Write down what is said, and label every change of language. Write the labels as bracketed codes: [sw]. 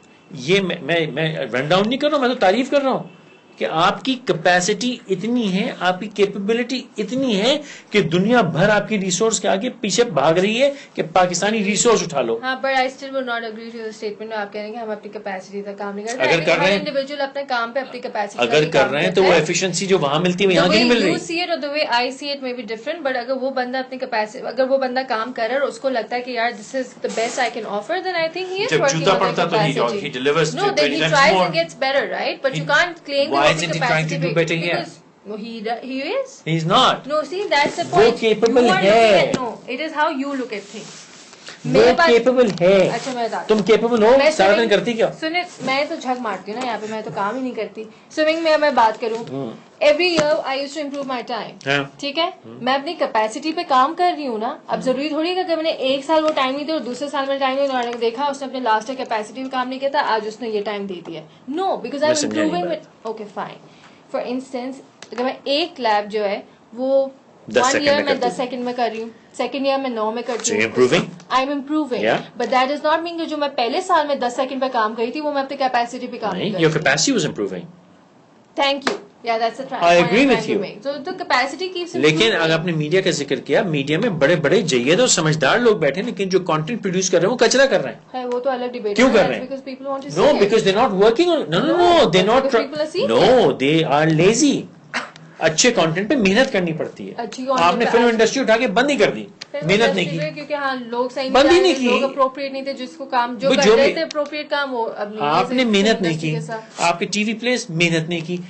[ur] یہ میں run down نہیں کر رہا ہوں, میں تو تعریف کر رہا ہوں کہ آپ کی کیپیسٹی اتنی ہے, آپ کی کیپیبلٹی اتنی ہے کہ دنیا بھر آپ کی ریسورس کے آگے پیچھے بھاگ رہی ہے کہ پاکستانی ریسورس اٹھا لو. ہاں, [en] but I still would not agree to the statement [ur] آپ کہہ رہے ہیں کہ ہم اپنی کیپیسٹی تک کام نہیں کرتے. اگر کر رہے ہیں انڈیویجول اپنے کام پہ اپنی کیپیسٹی اگر کر رہے ہیں تو وہ ایفیشنسی جو وہاں ملتی ہے یہاں کی نہیں مل رہی. [en] You see it or the way I see it may be different, but [ur] اگر وہ بندہ اپنی کیپیسٹی, اگر وہ بندہ کام کر رہا ہے اور اس کو لگتا ہے کہ یار [en] this is the best I can offer, then I think he is working on the capacity. He delivers. No, then he tries and gets better, right? But you can't claim why that isn't he trying to do better here? He is. He's not. No, see, that's the point. [ur] وہ capable ہے. [en] No, it is how you look at things. [ur] وہ capable ہے. اچھا میں بتا, تم capable ہو, سارا دن کرتی کیا؟ سنیں, میں تو جھک مارتی ہوں نا یہاں پہ, میں تو کام ہی نہیں کرتی. سوئمنگ میں بات کروں, [en] every year I used to improve my time. [ur] ٹھیک ہے, میں اپنی کیپیسٹی پہ کام کر رہی ہوں نا. اب ضروری تھوڑی ہے کہ میں نے ایک سال وہ ٹائم نہیں دیا اور دوسرے سال میں ٹائم نہیں دیکھا اس نے اپنے لاسٹ کیپیسٹی میں کام نہیں کیا تھا, آج اس نے یہ ٹائم دے دیا. [en] No, because I am improving. Okay fine. For instance [ur] اگر میں ایک لیب جو ہے وہ 1 year میں 10 سیکنڈ میں کر رہی ہوں, سیکنڈ ایئر میں 9 میں کرتی ہوں, [en] I am improving. But that is not mean [ur] کہ جو میں پہلے سال میں 10 سیکنڈ پہ کام کری تھی وہ میں اپنی کیپیسٹی پہ کام نہیں. [en] Your capacity was improving. Thank you. Yeah, that's the try. I agree with you. So the capacity keeps improving. [ur] لیکن اگر آپ نے میڈیا کا ذکر کیا, میڈیا میں بڑے بڑے جید اور سمجھدار لوگ بیٹھے, لیکن جو کانٹینٹ پروڈیوس کر رہے ہیں وہ کچرا کر رہے ہیں. وہ تو الگ ڈیبیٹ. کیوں کر رہے ہیں؟ [en] No, because they're not working on. No, they're not. No, they are lazy. [ur] اچھے کانٹینٹ پہ محنت کرنی پڑتی ہے. آپ نے فلم انڈسٹری اٹھا کے بند ہی کر دی, محنت نہیں کی, کیونکہ ہاں لوگ صحیح بند ہی نہیں کی, لوگ اپروپریٹ نہیں تھے جس کو کام جو کر رہے تھے اپروپریٹ کام, وہ آپ نے محنت نہیں کی, آپ کے ٹی وی پلیس محنت نہیں کی.